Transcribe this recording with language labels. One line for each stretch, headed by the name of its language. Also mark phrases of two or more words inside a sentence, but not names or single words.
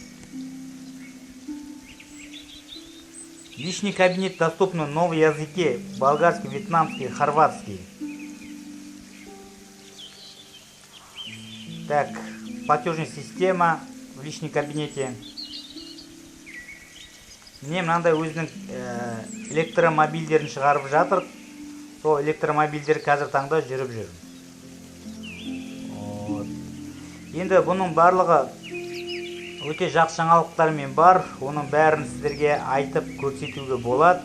Russian: Личный кабинет доступен на новом языке: болгарский, вьетнамский, хорватский. Так, платежная система в личном кабинете.
Kazakh: Мне мынандай өзінің электромобильдерін шығарып жатыр. Сол электромобильдер қазір таңда жүріп жүр. Енді бұның барлығы өте жақсы жаңалықтармен бар. Оның бәрін сіздерге айтып көрсетуге болады.